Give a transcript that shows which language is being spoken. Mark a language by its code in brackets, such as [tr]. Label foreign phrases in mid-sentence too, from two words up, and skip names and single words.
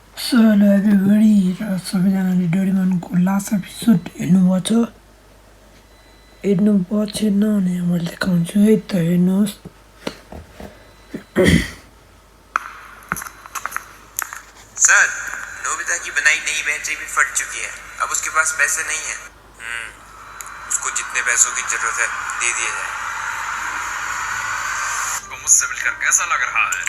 [en] So hello everybody, [ne] सबैजनाले डोरेमोनको [en] last episode [ne] हेर्नुभएको छ? हेर्नुभएको छैन भने मैले देखाउँछु है त, हेर्नुहोस्। [hi] सर, नोबिता की बनाई नई बैटरी भी फट चुकी है। अब उसके पास पैसे नहीं है। उसको जितने पैसों की जरूरत है दे दिया जाए। आपको मुझसे मिलकर कैसा लग रहा है?